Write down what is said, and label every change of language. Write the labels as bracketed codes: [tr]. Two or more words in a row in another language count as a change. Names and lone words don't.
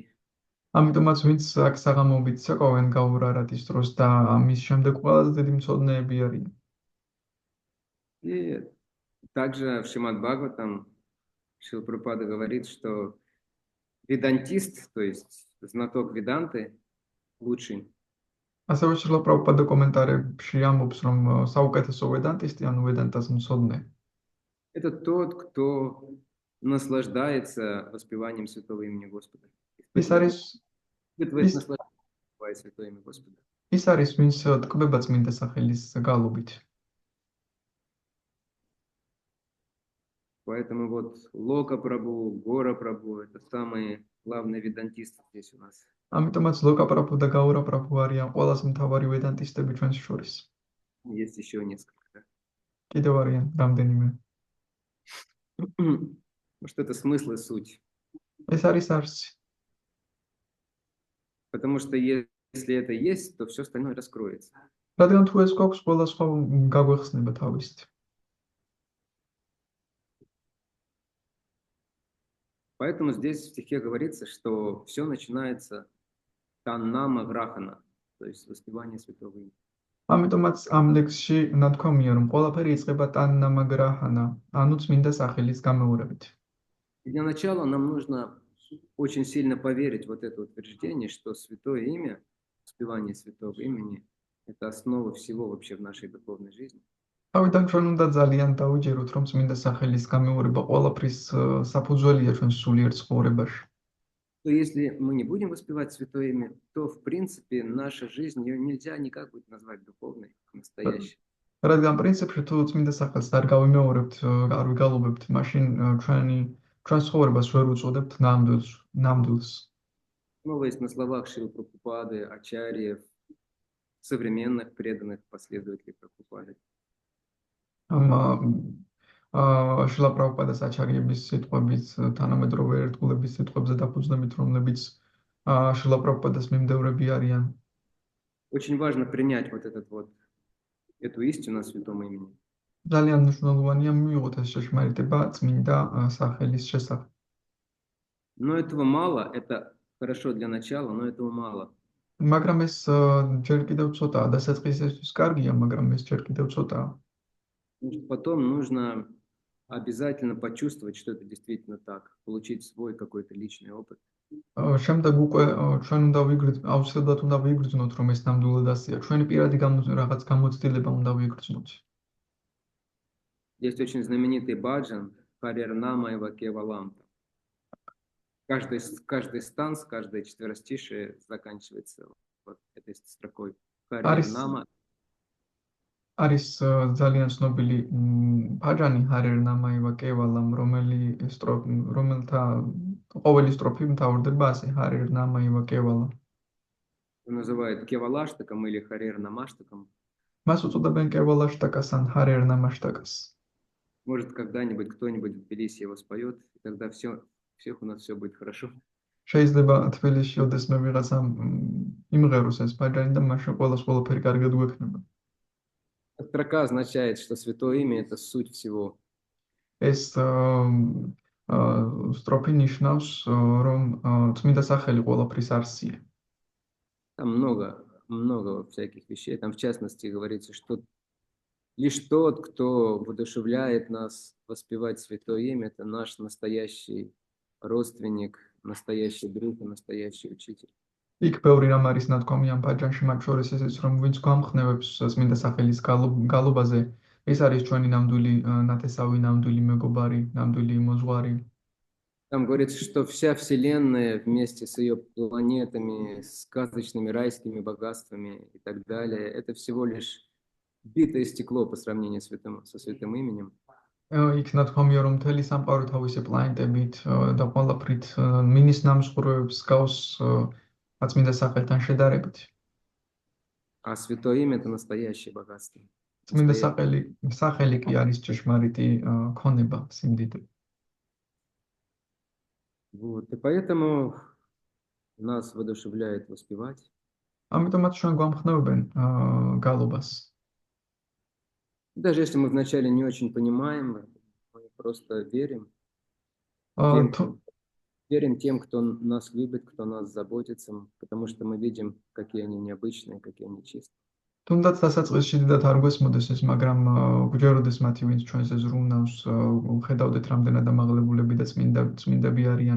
[ka] ამიტომაც ვინც აქ საღამოობით ცეკვავენ გაურარატის დროს და მის შემდეგ ყველაზე დიდი მცოდნეები არიან. [ru] И также в Шримад Бхагаватам Шрила Прабхупада говорит, что ведантист, то есть знаток веданты, лучший. [ka] ასევე შრილა პრაბჰუპადა კომენტარებში ამბობს, რომ საუკეთესო ვედანტისტი, ანუ ვედანტას მცოდნე, [ru] Это тот, кто наслаждается воспеванием святого имени Господа. [ka] ის არის [ru] Испытывает [ka] ის [ru] наслаждение святое имя Господа. [ka] ის არის ვინც ტკბება წმინდა სახელის გალობით. [ru] Поэтому вот Лока Прабху, Гора Прабху — это самые главные ведантисты здесь у нас. [ka] ამიტომაც ლოკა პრაბჰუ და გაურა პრაბჰუ არიან ყველაზე მთავარი ვედანტისტები ჩვენს შორის. [ru] Есть еще несколько. Да? [ka] კიდევ არიან რამდენიმე. [ru] Что это смысл и суть. [ka] ეს არის არსი. [ru] Потому что если это есть, то все остальное раскроется. [ka] რადგან თუ ეს გვაქვს, ყველა სხვა გაგვეხსნება თავისით. [ru] Поэтому здесь в стихе говорится, что все начинается [sa] तन्नाम ग्रहण, [ru] то есть воспевание святого имени. [ka] ამიტომაც ამ ლექსში ნათქვამია, რომ ყველაფერი იწყება ტანნამაგრაჰანა, ანუ წმინდა სახელის გამეორებით. [ru] И для начала нам нужно очень сильно поверить в вот это утверждение, что святое имя, воспевание святого имени — это основа всего вообще в нашей духовной жизни. [ka] თავიდან ჩვენ უნდა ძალიან დავიჯეროთ, რომ წმინდა სახელის გამეორება ყველაფრის საფუძველია ჩვენს სულიერ ცხოვრებაში. [ru] То если мы не будем воспевать святое имя, то в принципе наша жизнь, ее нельзя никак будет назвать духовной, настоящей. [ka] რადგან პრინციპში თუ წმინდა სახელს არ გავიმეორებთ, არ ვიგალობებთ, მაშინ ჩვენ ცხოვრებას ვერ უწოდებთ ნამდვილს. [ru] Основываясь на словах Шрилы Прабхупады, ачарьев, современных преданных последователей Прабхупады. [ka] შრილა პრაბჰუპადას აჩარიების სიტყვებით, თანამედროვე ერთგულების სიტყვებზე დაფუძნებით, რომლებიც შრილა პრაბჰუპადას მიმდევრები არიან. [ru] Очень важно принять вот эту истину о святом имени. [ka] ძალიან მნიშვნელოვანია მივიღოთ ეს შეშმარიტება წმინდა სახელის შესახებ. [ru] Но этого мало, это хорошо для начала, но этого мало. [ka] მაგრამ ეს ჯერ კიდევ ცოტაა, დასაწყისისთვის კარგია, მაგრამ ეს ჯერ კიდევ ცოტაა. [ru] Потому что потом нужно обязательно почувствовать, что это действительно так, получить свой какой-то личный опыт. [ka] შემდეგ უკვე ჩვენ უნდა აუცილებლად უნდა ვიგრძნოთ, რომ ეს ნამდვილად ასეა. ჩვენი პირადი რაღაც გამოცდილება უნდა ვიგრძნოთ. [ru] Есть очень знаменитый баджан Харир Нама Эва Кевалам. Каждый станц, каждое четверостишее заканчивается вот этой строкой. Харир Нама. [ka] არის ძალიან ცნობილი ბაჯანი ჰარერ ნამა ევა კევალამ, რომელთა ყოველი სტროფი მთავრდება ასე ჰარერ ნამა ევა კევალა. [ru] Называют Кевалаштаком или Харир Намаштаком. [ka] მას უწოდებენ კევალაშტაკას ან ჰარერ ნამაშტაკას. [ru] Может, когда-нибудь кто-нибудь в Тбилиси его споет, и тогда всех у нас все будет хорошо. [ka] შეიძლება თბილისში ოდესმე ვიღაცამ იმღეროს ეს ბაჯანი და მაშინ ყველაფერი კარგად გვექნება. [ru] Строка означает, что святое имя — это суть всего. [ka] ეს სტროფი ნიშნავს, რომ წმინდა სახელი ყველაფრის არსია. [ru] Там много всяких вещей. Там, в частности, говорится, что лишь тот, кто воодушевляет нас воспевать святое имя, это наш настоящий родственник, настоящий друг и настоящий учитель. [ka] იქ ბევრი რამ არის ნათქვამი ამ ბაჯანში, მათ შორის ესეც, რომ ვინც გვამხნევებს წმინდა სახელის გალობაზე, ეს არის ჩვენი ნამდვილი ნათესავი, ნამდვილი მეგობარი, ნამდვილი მოძღვარი. [ru] Там говорится, что вся Вселенная вместе с ее планетами, сказочными райскими богатствами и так далее, это всего лишь битое стекло по сравнению со святым именем. [ka] იქ ნათქვამია, რომ მთელი სამყარო თავისი პლანეტებით და ყველაფრით მინის ნამსხვრევებს გავს წმინდა სახელთან შედარებით. [ru] А святое имя– это настоящее богатство. [ka] წმინდა [ru] Настоящее. [ka] სახელი კი არის ჭეშმარიტი ქონება, სიმდიდრე. [ru] Вот. И поэтому нас воодушевляет воспевать. [ka] ამიტომაც ჩვენ გვამხნევებენ გალობას. [ru] Даже если мы вначале не очень понимаем, мы просто აა, тем, [ka] თუ- [ru] верим тем, кто нас любит, кто нас заботится, потому что мы видим, какие они необычные, какие они чистые. [ka] თუნდაც დასაწყისში დიდად არ გვესმოდეს ეს, მაგრამ გვჯეროდეს მათი, ვინც ჩვენს ზრუნავს, ხედავდეთ რამდენად ამაღლებულები და წმინდები არიან.